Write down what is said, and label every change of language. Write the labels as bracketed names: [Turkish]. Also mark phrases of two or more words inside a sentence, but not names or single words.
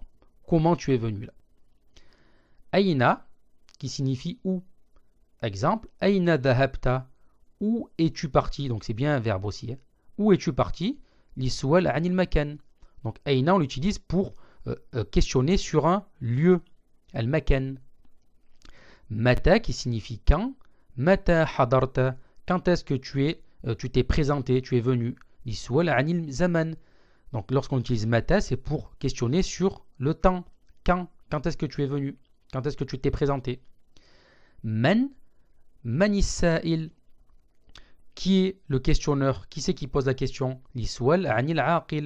[French] Comment tu es venu là. Aina, qui signifie où. Exemple, [Arabic] أين ذهبت. [French] Où es-tu parti? Donc c'est bien un verbe aussi. Où es-tu parti? [Arabic] السؤال عن المكان. [French] Donc aina, on l'utilise pour questionner sur un lieu. [Arabic] المكان متى, [French] qui signifie quand. [Arabic] متى حضرت. [French] Quand est-ce que tu t'es présenté, tu es venu? [Arabic] السؤال عن الزمان. [French] Donc lorsqu'on utilise mata, c'est pour questionner sur le temps. Quand est-ce que tu es venu? Quand est-ce que tu t'es présenté? [Arabic] من سائل. [French] Qui est le questionneur? Qui c'est qui pose la question? [Arabic] السؤال عن العاقل.